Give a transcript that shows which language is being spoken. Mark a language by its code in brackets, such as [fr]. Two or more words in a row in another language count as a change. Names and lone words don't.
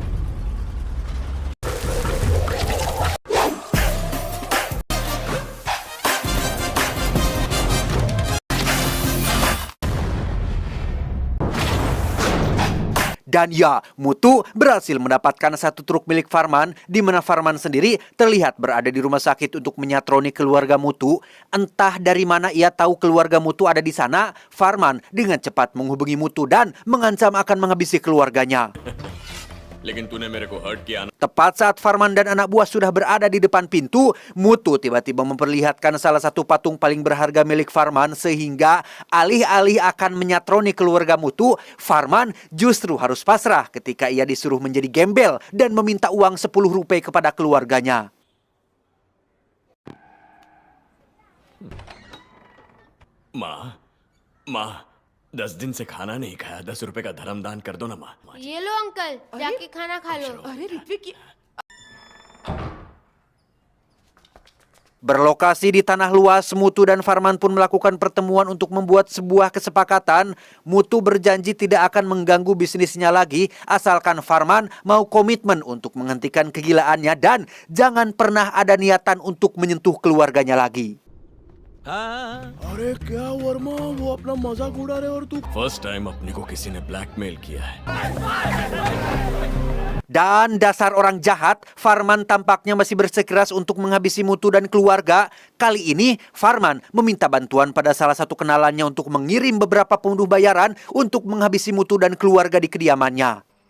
[id] Dan ya, Mutu berhasil mendapatkan satu truk milik Farman, di mana Farman sendiri terlihat berada di rumah sakit untuk menyatroni keluarga Mutu. Entah dari mana ia tahu keluarga Mutu ada di sana, Farman dengan cepat menghubungi Mutu dan mengancam akan menghabisi keluarganya. [hi] लेकिन तूने मेरे को हर्ट किया ना. [id] Tepat saat Farman dan anak buah sudah berada di depan pintu, Mutu tiba-tiba memperlihatkan salah satu patung paling berharga milik Farman, sehingga alih-alih akan menyatroni keluarga Mutu, Farman justru harus pasrah ketika ia disuruh menjadi gembel dan meminta uang 10 rupiah kepada keluarganya. [hi] माँ 10 दिन से खाना नहीं खाया, 10 रुपए का धर्मदान कर दो ना माँ. ये लो अंकल, जाके खाना खा लो. अरे ऋत्विक [id] Berlokasi di tanah luas, Mutu dan Farman pun melakukan pertemuan untuk membuat sebuah kesepakatan. Mutu berjanji tidak akan mengganggu bisnisnya lagi, asalkan Farman mau komitmen untuk menghentikan kegilaannya dan jangan pernah ada niatan untuk menyentuh keluarganya lagi. [hi] अरे क्या वर्मा वो अपना मजाक उड़ा रहे और तू [en] first time [hi] अपने को किसी ने ब्लैकमेल किया है. [id] Dan dasar orang jahat, Farman tampaknya masih bersikeras untuk menghabisi Mutu dan keluarga. Kali ini, Farman meminta bantuan pada salah satu kenalannya untuk mengirim beberapa pembunuh bayaran untuk menghabisi Mutu dan keluarga di kediamannya.